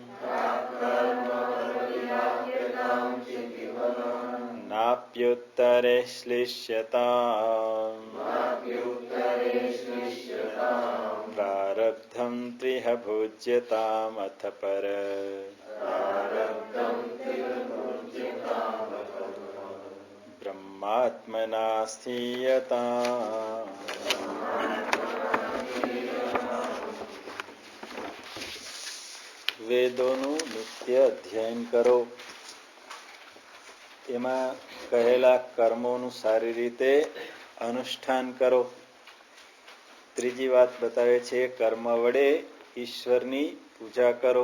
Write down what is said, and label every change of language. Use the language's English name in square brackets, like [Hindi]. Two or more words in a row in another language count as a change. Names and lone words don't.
[Sanskrit] नाप्युत्तरे श्लिष्यताम् प्रारब्धं त्विह भुज्यतामथ पर ब्रह्मात्मना स्थीयताम् [Gujarati] વેદોનું નિત્ય અધ્યયન કરો. એમાં કહેલા કર્મોનું સારી રીતે અનુષ્ઠાન કરો. ત્રીજી વાત બતાવે છે કર્મ વડે ઈશ્વરની પૂજા કરો.